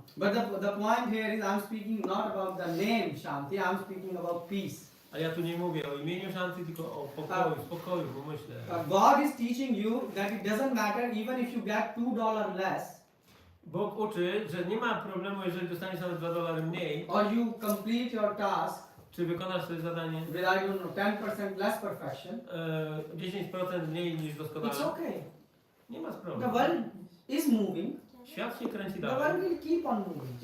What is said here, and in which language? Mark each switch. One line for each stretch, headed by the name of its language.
English: But the point here is I'm speaking not about the name Shanti, I'm speaking about peace.
Polish: A ja tu nie mówię o imieniu Shanti, tylko o spokoju w umyśle.
English: God is teaching you that it doesn't matter even if you get $2 less.
Polish: Bóg uczy, że nie ma problemu, jeżeli dostaniesz nawet $2 mniej,
English: Or you complete your task
Polish: czy wykonasz swoje zadanie
English: with, I don't know, 10% less perfection.
Polish: 10% mniej niż doskonale.
English: It's okay.
Polish: Nie ma sprawy.
English: The world is moving.
Polish: Świat się kręci
English: The
Polish: dalej
English: world will keep on moving.